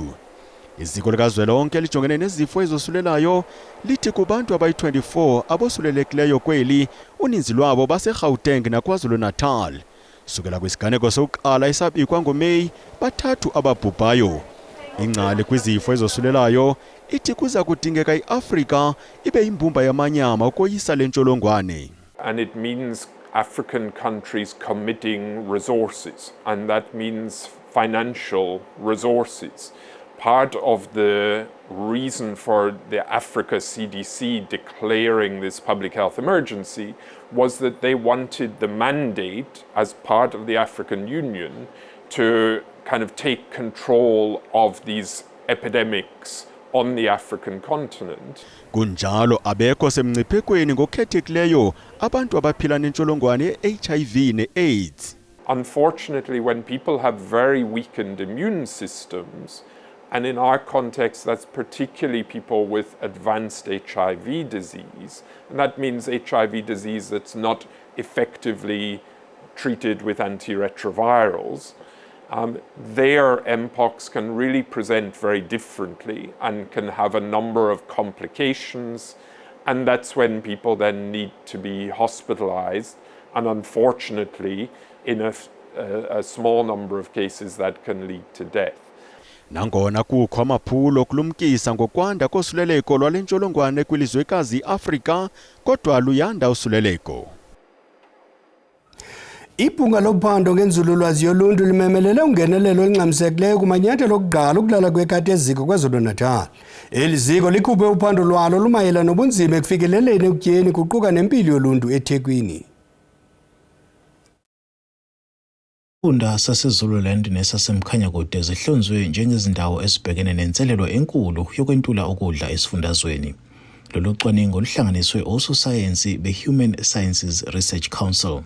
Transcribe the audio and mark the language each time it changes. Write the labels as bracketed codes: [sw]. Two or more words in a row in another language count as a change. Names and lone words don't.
[xh] Iziko likazwelonke lijongene nezifo ezosulelayo lithi kubantu abayi-24 abosulelekileyo kweli uninzi lwabo baseGauteng naKwaZulu-Natal. Sukela kwisiganeko sokuqala esabikwa ngoMeyi bathathu ababhubhayo. Ingcali kwizifo ezosulelayo ithi kuza kudingeka iAfrika ibe yimbumba yamanyama ukoyisa le ntsholongwane. [en] And it means African countries committing resources, and that means financial resources. part of the reason for the Africa CDC declaring this public health emergency was that they wanted the mandate as part of the African Union to kind of take control of these epidemics on the African continent. [xh] Kunjalo abekho semngciphekweni ngokhethekileyo abantu abaphila nentsholongwane ye-HIV ne-AIDS. [en] Unfortunately, when people have very weakened immune systems, and in our context, that's particularly people with advanced HIV disease, and that means HIV disease that's not effectively treated with antiretrovirals, their mpox can really present very differently and can have a number of complications, and that's when people then need to be hospitalized, and unfortunately, in a small number of cases that can lead to death. [xh] Nangona kukho amaphulo okulumkisa ngokwanda kosuleleko lwale ntsholongwane kwilizwekazi iAfrika, kodwa luyanda usuleleko. Ibhunga lophando ngenzululwazi yoluntu limemelele ungenelelo olungxamisekileyo kumanyathelo okuqala ukulala kwekati eziko KwaZulu-Natal. Eli ziko likhuphe uphando lwalo lumayela nobunzima ekufikeleleni ekutyeni kuquka nempilo yoluntu eThekwini. [zu] Isifunda saseZululand nesaseMkhanyakude zihlonzwe njengezindawo ezibhekene nenselelo enkulu yokwentula ukudla esifundazweni. Lolu cwaningo luhlanganiswe ososayensi be-Human Sciences Research Council.